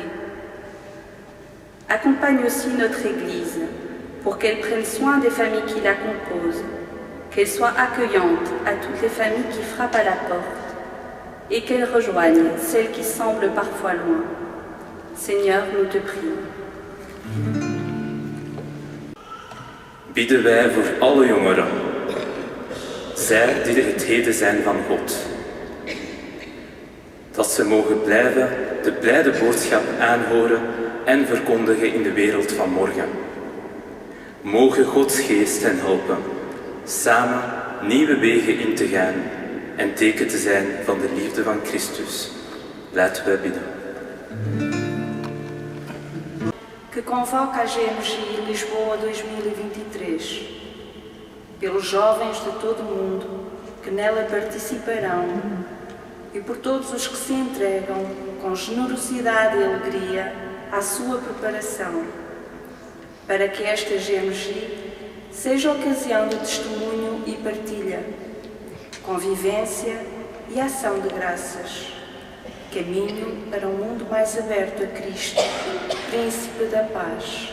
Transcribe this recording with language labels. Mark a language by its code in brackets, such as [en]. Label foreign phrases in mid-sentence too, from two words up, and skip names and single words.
[fr] Accompagne aussi notre Église pour qu'elle prenne soin des familles qui la composent, qu'elle soit accueillante à toutes les familles qui frappent à la porte et qu'elle rejoigne celles qui semblent parfois loin. Seigneur, nous te prions. [nl] Bidden wij voor alle jongeren, zij die het heden zijn van God. Dat ze mogen blijven de blijde boodschap aanhoren en verkondigen in de wereld van morgen. Mogen Gods geest hen helpen, samen nieuwe wegen in te gaan en teken te zijn van de liefde van Christus. Laten wij bidden. [pt] Que convoca a GMG Lisboa 2023, pelos jovens de todo o mundo que nela participarão e por todos os que se entregam com generosidade e alegria à sua preparação, para que esta GMG seja ocasião de testemunho e partilha, convivência e ação de graças, caminho para um mundo mais aberto a Cristo, Príncipe da Paz.